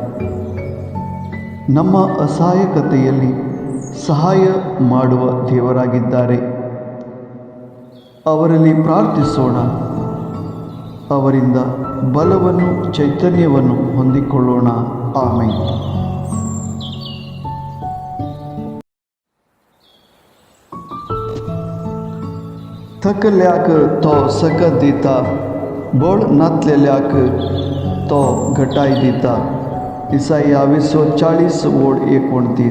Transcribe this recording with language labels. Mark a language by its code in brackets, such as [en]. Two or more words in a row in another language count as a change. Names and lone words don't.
[kn] ನಮ್ಮ ಅಸಹಾಯಕತೆಯಲ್ಲಿ ಸಹಾಯ ಮಾಡುವ ದೇವರಾಗಿದ್ದಾರೆ. ಅವರಲ್ಲಿ ಪ್ರಾರ್ಥಿಸೋಣ. ಅವರಿಂದ ಬಲವನ್ನು, ಚೈತನ್ಯವನ್ನು ಹೊಂದಿಕೊಳ್ಳೋಣ. ಆಮೆನ್. [kok] थकल्याक तो सकत दिता, बळ नातलेल्याक तो घटाय दिता. इसाया 40:29.